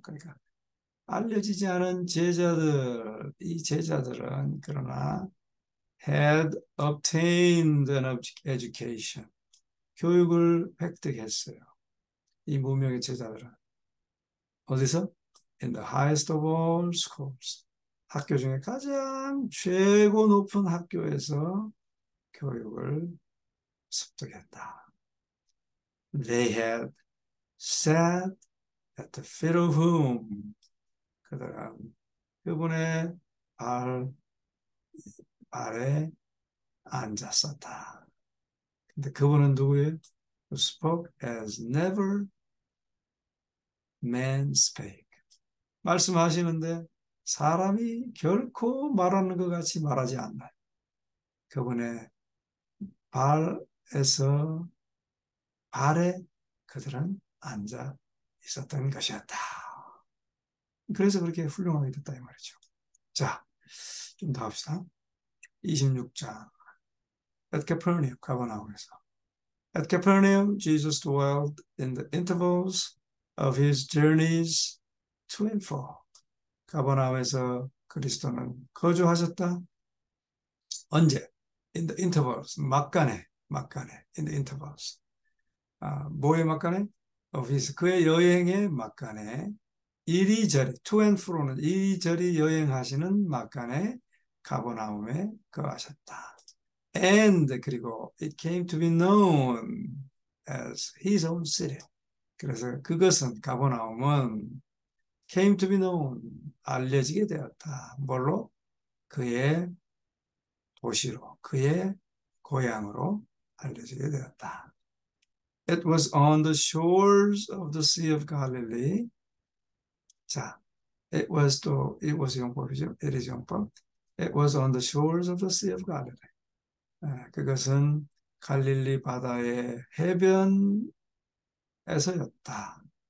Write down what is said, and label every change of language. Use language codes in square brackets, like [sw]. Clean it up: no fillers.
[ko] 그러니까 알려지지 않은 제자들, 이 제자들은 그러나 [en] had obtained an education, [ko] 교육을 획득했어요. 이 무명의 제자들은 어디서? [en] In the highest of all schools, [ko] 학교 중에 가장 최고 높은 학교에서 교육을 습득했다. [en] They had sat at the feet of whom, [ko] 그들은 그분의 발에 앉았었다. 근데 그분은 누구예요? [en] Who spoke as never man spake. [ko] 말씀하시는데 사람이 결코 말하는 것 같이 말하지 않나요? 그분의 발에 그들은 앉아 있었던 것이었다. 그래서 그렇게 훌륭하게 됐다 이 말이죠. 자, 좀 더 합시다. 26장. [en] At Capernaum, [ko] 가버나움에서. [en] At Capernaum, Jesus dwelled in the intervals of his journeys to and fro. [ko] 가버나움에서 그리스도는 거주하셨다. 언제? [en] In the intervals, [ko] 막간에, [en] in the intervals. [ko] 뭐의 막간에? [en] Of his, [ko] 그의 여행의 막간에, 이리저리, [en] to and fro [ko] 는 이리저리 여행하시는 막간에 가버나움에 거하셨다. [en] And [ko] 그리고 [en] it came to be known as his own city. [ko] 그래서 그것은 가버나움은 [en] came to be known, [ko] 알려지게 되었다. 뭘로? 그의 도시로, 그의 고향으로 알려지게 되었다. [en] It was on the shores of the Sea of Galilee. [ko] 자, it was 용법이죠. it is 용법. [en] It was on the shores of the Sea of Galilee. [ko] 그것은 갈릴리 바다의 해변에서였다.